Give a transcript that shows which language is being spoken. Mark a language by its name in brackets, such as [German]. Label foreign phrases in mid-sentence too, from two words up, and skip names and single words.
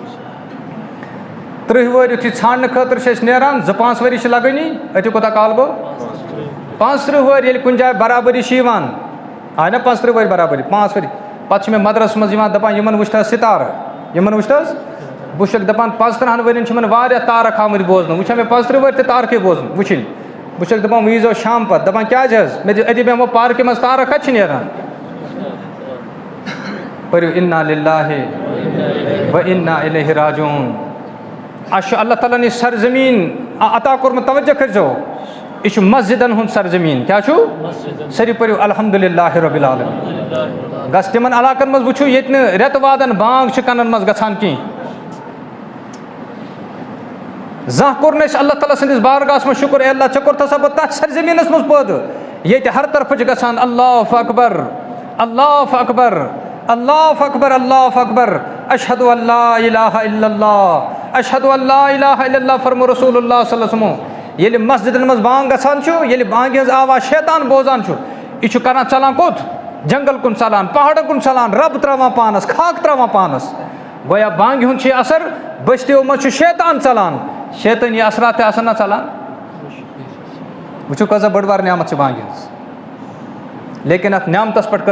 [Kashmiri] 30 وُہٕرۍ یُتھُے ژھانٛڈنہٕ خٲطرٕ چھِ أسۍ نیران 2-5 ؤری چھِ لَگٲنی أتی کوٗتاہ کال گوٚو 35 وُہٕرۍ ییٚلہِ کُنہِ جایہِ برابٔری چھِ یِوان آے نہ 35 وُہٕرۍ برابٔری 5 ؤری پَتہٕ چھِ مےٚ مَدرَسَس منٛز یِوان دَپان یِمَن وٕچھ حظ سِتارٕ یِمَن وٕچھ حظ بہٕ چھُسَکھ دَپان 35 ؤرۍیَن چھِ یِمَن واریاہ تارَک آمٕتۍ بوزنہٕ وٕچھا مےٚ 35 وُہٕرۍ تہِ تارکٕے بوزُن وٕچھِنۍ بہٕ چھُسَکھ دَپان وۄنۍ ییٖزیو شام پَتہٕ دَپان کیٛازِ حظ مےٚ دِ أتی بیٚہمو پارکہِ منٛز تارَک کَتہِ چھِ نیران پٔرِو [Arabic] اِنّا لِلّٰہِ وَ اِنّا اِلَیْہِ راجعوٗن [Kashmiri] اَسہِ چھُ اللہ تعالیٰ ہَن یہِ سرزمیٖن عطا کوٚرمُت توجہ کٔرۍزیو یہِ چھُ مسجِدَن ہُنٛد سرزمیٖن کیٛاہ چھُ سٲری پٔرِو [Arabic] الحمدُاللہ رۄبِ العالمیٖن [Kashmiri] گژھِ تِمَن علاقَن منٛز وٕچھِو ییٚتہِ نہٕ رٮ۪تہٕ وادَن بانٛگ چھِ کَنَن منٛز گژھان کینٛہہ زانٛہہ کوٚر نہٕ اَسہِ اللہ تعالیٰ سٕنٛدِس بارگاہَس منٛز شُکُر اے اللہ ژےٚ کوٚرتھ ہسا بہٕ تَتھ سرزمیٖنَس منٛز پٲدٕ ییٚتہِ ہر طرفہٕ چھِ گژھان [Arabic] اللہ اکبر اللہ اکبر اللہ اکبر اللہ اکبر اشہدُ ان لا الہ الا اللہ اشہدُ ان لا الہ الا اللہ [Kashmiri] فرمو رسول اللہ [Arabic] صلی اللہ علیہ وسلم [Kashmiri] ییٚلہِ مسجِدَن منٛز بانٛگ گژھان چھُ ییٚلہِ بانٛگہِ ہٕنٛز آواز شیطان بوزان چھُ یہِ چھُ کَران ژَلان کوٚت جنٛگل کُن ژَلان پہاڑن کُن ژَلان رَب ترٛاوان پانَس خاک ترٛاوان پانَس گویا بانٛگہِ ہُنٛد چھُ یہِ اَثر بٔستِیو منٛز چھُ شیطان ژَلان شیطٲنی اثرات تہِ آسان نہ ژَلان وٕچھِو کۭژاہ بٔڑ بار نعمت چھِ بانٛگہِ ہٕنٛز لیکِن اَتھ نعمتَس پٮ۪ٹھ کٔر